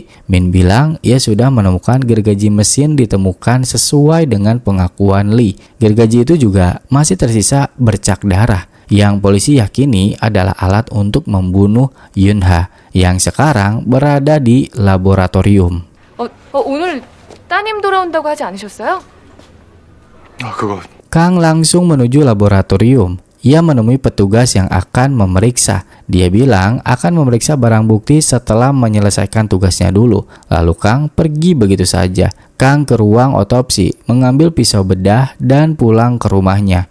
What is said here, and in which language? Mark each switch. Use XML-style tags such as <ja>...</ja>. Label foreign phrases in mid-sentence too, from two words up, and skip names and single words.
<id>Min bilang ia sudah menemukan gergaji mesin ditemukan sesuai dengan pengakuan Lee. Gergaji itu juga masih tersisa bercak darah yang polisi yakini adalah alat untuk membunuh Yun-ha yang sekarang berada di laboratorium.</id> <ko>오늘 따님 돌아온다고 하지 않으셨어요? 그거</ko> <id>Kang langsung menuju laboratorium. Ia menemui petugas yang akan memeriksa. Dia bilang akan memeriksa barang bukti setelah menyelesaikan tugasnya dulu. Lalu Kang pergi begitu saja. Kang ke ruang otopsi, mengambil pisau bedah dan pulang ke rumahnya.</id>